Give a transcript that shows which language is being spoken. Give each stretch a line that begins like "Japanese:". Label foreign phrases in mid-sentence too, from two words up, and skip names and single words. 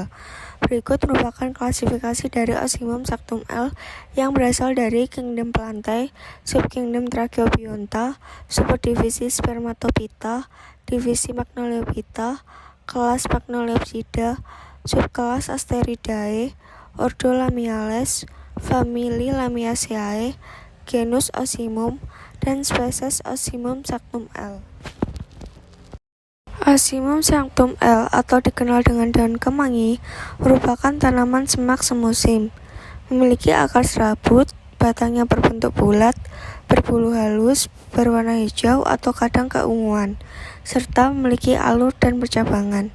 Indonesian: Berikut merupakan klasifikasi dari Ocimum sanctum L yang berasal dari Kingdom Plantae, Subkingdom Tracheobionta, subdivisi Spermatophyta, divisi Magnoliophyta, kelas Magnoliopsida, subkelas Asteridae, ordo Lamiales, famili Lamiaceae, genus Ocimum, dan spesies Ocimum sanctum L. Ocimum sanctum L atau dikenal dengan daun kemangi merupakan tanaman semak semusim. Memiliki akar serabut, batangnya berbentuk bulat, berbulu halus, berwarna hijau atau kadang keunguan, serta memiliki alur dan percabangan.